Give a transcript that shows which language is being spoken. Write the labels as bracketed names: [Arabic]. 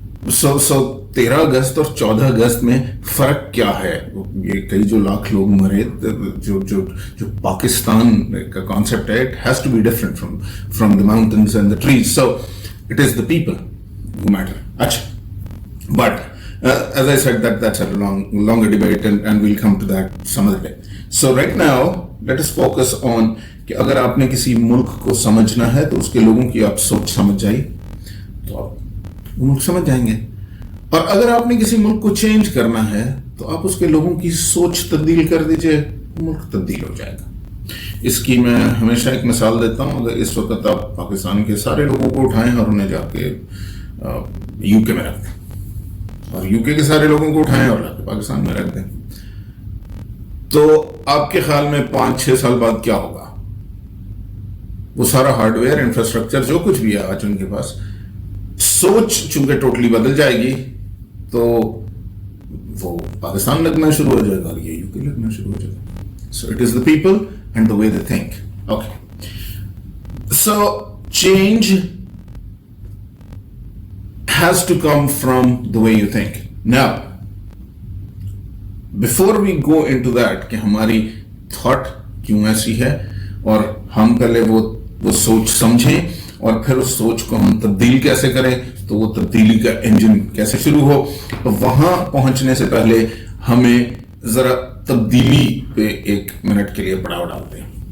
[Urdu] سو 13 اگست اور 14 اگست میں فرق کیا ہے؟ یہ کئی جو لاکھ لوگ مرے, جو پاکستان کا کانسیپٹ ہے, [English] It has to be different from the mountains and the trees. So it is the people who matter. اچھا, but as I said that's a longer debate and we'll come to that some other day. So right now let us focus on [Urdu] کہ اگر آپ نے کسی ملک کو سمجھنا ہے تو اس کے لوگوں کی آپ سوچ سمجھ جائیے تو آپ ملک سمجھ جائیں گے. اور اگر آپ نے کسی ملک کو چینج کرنا ہے تو آپ اس کے لوگوں کی سوچ تبدیل کر دیجئے, ملک تبدیل ہو جائے گا. اس کی میں ہمیشہ ایک مثال دیتا ہوں. اگر اس وقت آپ پاکستان کے سارے لوگوں کو اٹھائیں اور انہیں جا کے یو کے میں رکھ دیں, اور یو کے سارے لوگوں کو اٹھائیں اور جا کے پاکستان میں رکھ دیں, تو آپ کے خیال میں 5-6 سال بعد کیا ہوگا؟ وہ سارا ہارڈ ویئر, انفراسٹرکچر, جو کچھ بھی ہے آج ان کے پاس, سوچ چونکہ ٹوٹلی بدل جائے گی تو وہ پاکستان لگنا شروع ہو جائے گا اور یہ یو کے لگنا شروع ہو جائے گا. [English] So it is the people and the way they think. Okay, so change has to come from the way you think. Now, before we go into that [Urdu] کہ ہماری thought کیوں ایسی ہے, اور ہم پہلے وہ سوچ سمجھیں اور پھر اس سوچ کو ہم تبدیل کیسے کریں, تو وہ تبدیلی کا انجن کیسے شروع ہو, تو وہاں پہنچنے سے پہلے ہمیں ذرا تبدیلی پہ 1 منٹ کے لیے پڑاؤ ڈالتے ہیں.